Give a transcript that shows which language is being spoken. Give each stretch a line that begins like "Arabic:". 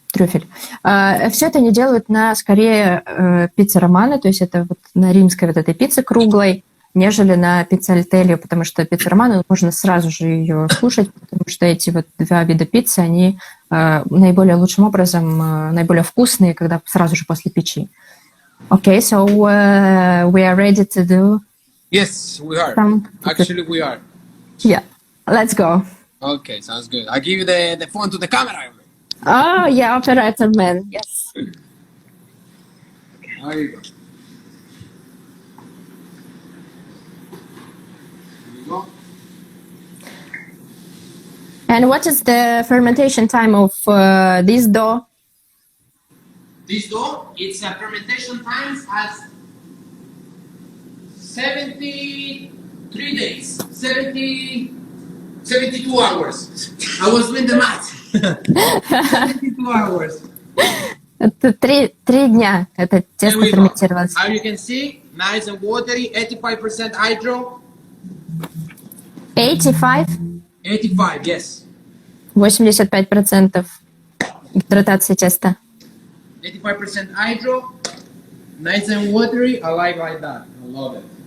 Russian: Все это они делают на скорее пицце романо, то есть это вот на римской вот этой пицце круглой, нежели на пиццальтелью, потому что пицца романо можно сразу же ее слушать, потому что эти вот два вида пиццы, они наиболее лучшим образом, наиболее вкусные, когда сразу же после печи.
English: Okay, so we are ready to do. Yes, we are. Actually, we are. Yeah, let's go. Okay, sounds good. I'll give you the phone to the camera. Oh, yeah, operator man. Yes. There you go. And what is the fermentation time of this dough? This dough, its fermentation times as 73 days, 72 hours. I was doing the math. 72 hours.
Russian: Это три дня это тесто ферментировалось.
English: As you can see, nice and watery, 85% hydro. 85? 85, yes.
Russian: 85% гидратации теста.
English: 85% hydro, nice and watery. I like that. I love it.